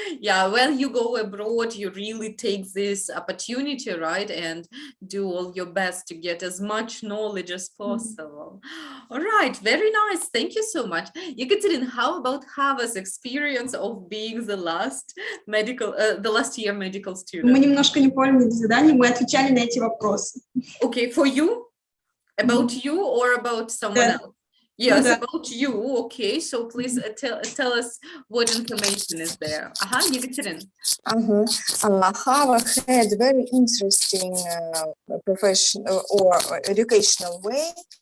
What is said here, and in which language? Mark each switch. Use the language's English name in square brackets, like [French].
[English] Yeah, when you go abroad, you really take this opportunity, right? And do all your best to get as much knowledge as possible. All right, very nice. Thank you so much. Ekaterina, how about Hava's experience of being the last year medical student? [Russian] Мы немножко не поняли задание, мы отвечали на эти вопросы. [English] Okay, for you? About you or about someone else? Yes, about you. Okay, so please tell us what information is there. Ekaterina. Hava had very interesting professional or educational way.